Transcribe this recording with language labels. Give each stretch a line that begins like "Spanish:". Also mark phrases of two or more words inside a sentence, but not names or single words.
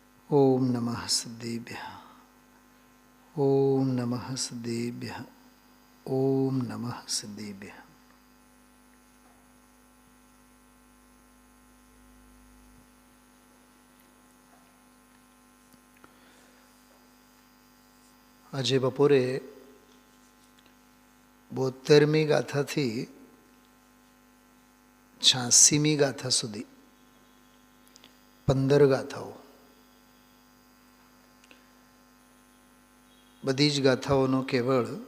Sanskrit: ओम नमः सिद्धेभ्यः। ओम नमः सिद्धेभ्यः। ओम नमः सिद्धेभ्यः।
Gujarati: આજે બપોરે 72મી ગાથાથી 86મી ગાથા સુધી 15 ગાથાઓ, બધી જ ગાથાઓનો કેવળ